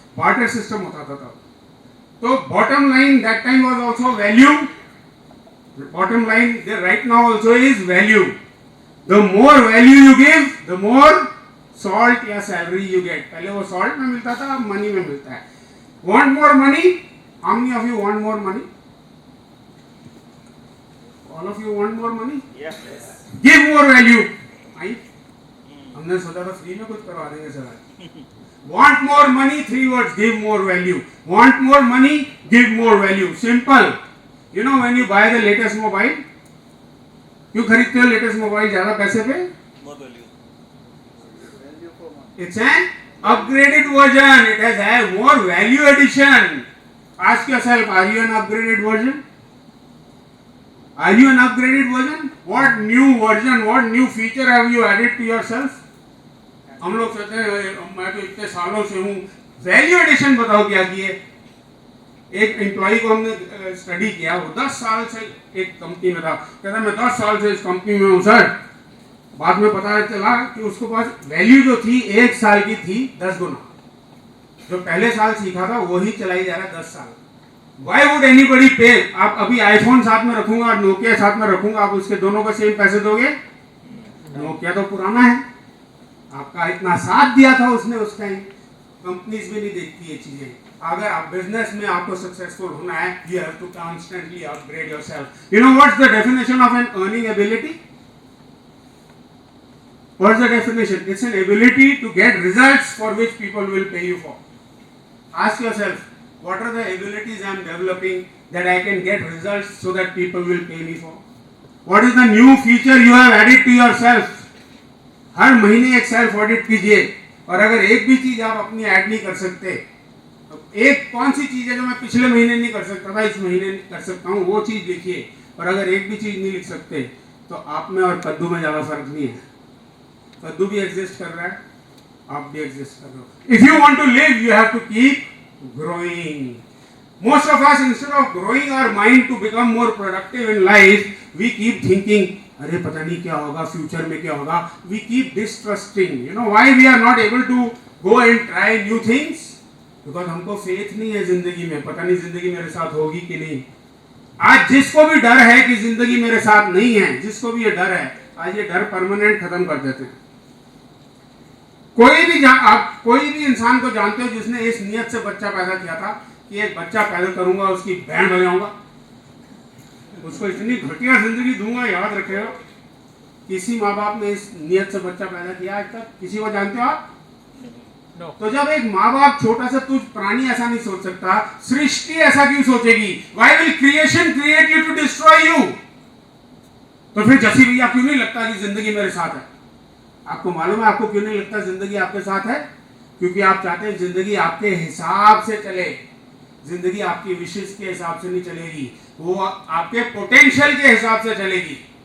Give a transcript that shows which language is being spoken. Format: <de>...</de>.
<en>barter system</en> <hi>होता था तब.</hi> <en>तो bottom line that time was also value. Bottom line right now also is value. The more value you give the more salt या salary you get.</en> <hi>पहले वो salt में मिलता था, अब मनी में मिलता है.</hi> <en>Want more money? How many of you want more money? All of you want more money? Yes. Give more value. आई?</en> <hi>हमने सोचा था फ्री में कुछ करवा देंगे sir.</hi> <en>Want more money? 3 words. Give more value. Want more money? Give more value. Simple. You know when you buy the latest mobile,</en> <hi>क्यों खरीदते हो latest mobile ज्यादा पैसे पे?</hi> <en>More value. It's an upgraded version. It has a more value addition. Ask yourself, are you an upgraded version? Are you an upgraded version? What new version, what new feature have you added to yourself?</en> <hi>हम लोग सोचते हैं मैं तो इतने सालों से हूँ. वैल्यू एडिशन बताओ क्या किए. एक एम्प्लॉय को हमने स्टडी किया, वो 10 साल से एक कंपनी में था. कहता मैं 10 साल से इस कंपनी में हूँ सर. बाद में पता चला कि उसके पास वैल्यू जो थी 1 साल की थी 10 गुना. जो पहले साल सीखा था वही चलाई जा रहा है 10 साल.</hi> <en>Why would anybody pay?</en> <hi>आप अभी आईफोन साथ में रखूंगा और नोकिया साथ में रखूंगा, आप उसके दोनों को सेम पैसे दोगे? नोकिया तो पुराना है, आपका इतना साथ दिया था उसने उस टाइम. कंपनीज भी नहीं देखती ये चीजें. अगर आप बिजनेस में आपको सक्सेसफुल होना है,</hi> <en>you have to constantly upgrade yourself. You know what's the definition of an earning ability? What's the definition? It's an ability to get results for which people will pay you for. Ask yourself, what are the abilities I am developing that I can get results so that people will pay me for? What is the new feature you have added to yourself?</en> <hi>हर महीने एक self audit कीजिए, और अगर एक भी चीज आप अपनी ऐड नहीं कर सकते, तो एक कौन सी चीज है जो मैं पिछले महीने नहीं कर सकता था इस महीने कर सकता हूँ, वो चीज लिखिए. और अगर एक भी चीज नहीं लिख सकते तो आप में और कद्दू में ज्यादा फर्क नहीं है. कद्दू भी एग्जिस्ट कर रहा है, आप भी एग्जिस्ट कर रहे हो.</hi> <en>If you want to live you have to keep growing. Most of us, instead of growing our mind to become more productive in life, we keep thinking,</en> <hi>अरे पता नहीं क्या होगा,</hi> <en>Future में क्या होगा. We keep distrusting. You know why we are not able to go and try new things?</en> <hi>Because हमको faith नहीं है जिंदगी में. पता नहीं जिंदगी मेरे साथ होगी कि नहीं. आज जिसको भी डर है कि जिंदगी मेरे साथ नहीं है, जिसको भी ये डर है, आज ये डर परमानेंट खत्म कर देते हैं. आप कोई भी इंसान को जानते हो जिसने इस नियत से बच्चा पैदा किया था कि एक बच्चा पैदा करूंगा, उसकी बैंड बजाऊंगा, उसको इतनी घटिया जिंदगी दूंगा. याद रखिएगा, किसी माँ बाप ने इस नियत से बच्चा पैदा किया आज तक? किसी को जानते हो आप? No. तो जब एक माँ बाप छोटा सा तुझ प्राणी ऐसा नहीं सोच सकता, सृष्टि ऐसा क्यों सोचेगी?</hi> <en>Why will creation create you to destroy you?</en> <hi>तो फिर जसी भैया क्यों नहीं लगता कि जिंदगी मेरे साथ है? आपको मालूम है आपको क्यों नहीं लगता जिंदगी आपके साथ है? क्योंकि आप चाहते हैं जिंदगी आपके हिसाब से चले. जिंदगी आपकी विशेष के हिसाब से नहीं चलेगी, वो आपके पोटेंशियल के हिसाब से चलेगी.</hi>